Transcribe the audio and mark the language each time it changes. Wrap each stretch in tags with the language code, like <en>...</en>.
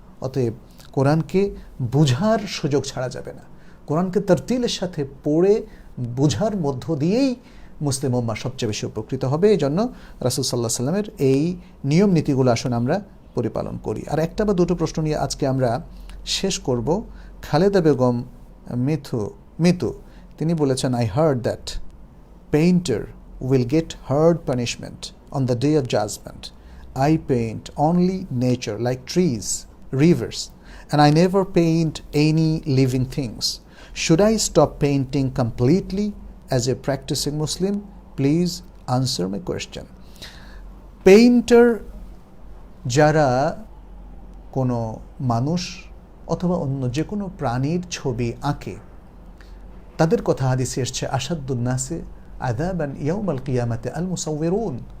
<bn>অতএব কোরআনকে বুঝার সুযোগ ছাড়া যাবে না। কোরআনকে তারতিলের সাথে পড়ে বুঝার মধ্য দিয়েই মুসলিম উম্মাহ সবচেয়ে বেশি উপকৃত হবে। এই জন্য রাসূল সাল্লাল্লাহু আলাইহি ওয়াসাল্লামের এই নিয়ম নীতিগুলো আসুন আমরা পরিপালন করি। আর একটা বা দুটো প্রশ্ন নিয়ে আজকে আমরা শেষ করব। খালেদা বেগম মিতু তিনি বলেছেন,</bn> <en>I heard that painter will get hard punishment on the day of judgment. I paint only nature like trees, rivers, and I never paint any living things. Should I stop painting completely as a practicing Muslim? Please answer my question.</en> <bn>Painter যারা কোনো মানুষ অথবা অন্য যে কোনো প্রাণীর ছবি আঁকে, তাদের কথা হাদিসে এসছে</bn> <ar>আসাদুন্নাসে আযাবান ইয়াউমাল কিয়ামাতে আল মুসাউবিরুন।</ar>